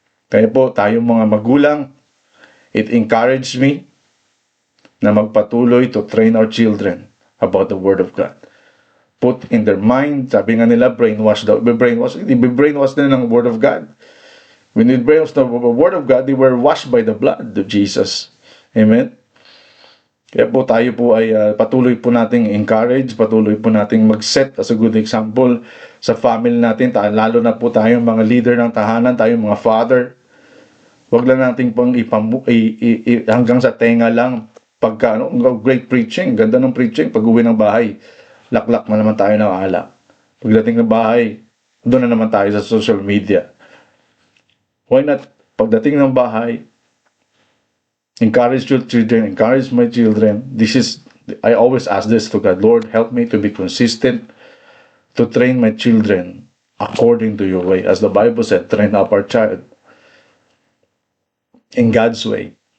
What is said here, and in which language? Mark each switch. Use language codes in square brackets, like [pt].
[tl] Kaya po, tayong mga magulang, [en] it encouraged me [tl] na magpatuloy [en] to train our children about the Word of God. Put in their mind, [tl] sabi nga nila, [en] brainwash daw. Brainwash na ng Word of God. When they brainwashed the Word of God, they were washed by the blood of Jesus. Amen? [tl] Kaya po tayo po ay patuloy po nating encourage, patuloy po nating mag-set as a good example sa family natin, lalo na po tayong mga leader ng tahanan, tayong mga father. Huwag lang nating pang hanggang sa tenga lang, pagka great preaching, ganda ng preaching, pag uwi ng bahay, laklak na naman tayo ng alak. Pagdating ng bahay, doon na naman tayo sa social media. [en] Why not, [tl] pagdating ng bahay, [en] encourage your children, encourage my children. I always ask this to God, Lord, help me to be consistent, to train my children according to your way. As the Bible said, train up our child in God's way.